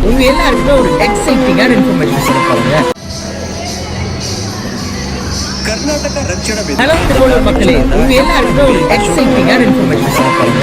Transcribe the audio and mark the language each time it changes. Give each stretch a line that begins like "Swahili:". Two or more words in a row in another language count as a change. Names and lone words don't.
Tamil: எல்லாருக்குமே ஒரு எக்ஸைட்டிங்கான இன்ஃபர்மேஷன் சொல்ல போறேங்க.
Kannada: ಕರ್ನಾಟಕ ರಕ್ಷಣಾ ವೇದಿಕೆ
Tamil: ஹலோ திருவள்ளூர் மக்களே, உங்க எல்லாருக்குமே ஒரு எக்ஸைட்டிங்கான இன்ஃபர்மேஷன் சொல்ல போறேங்க.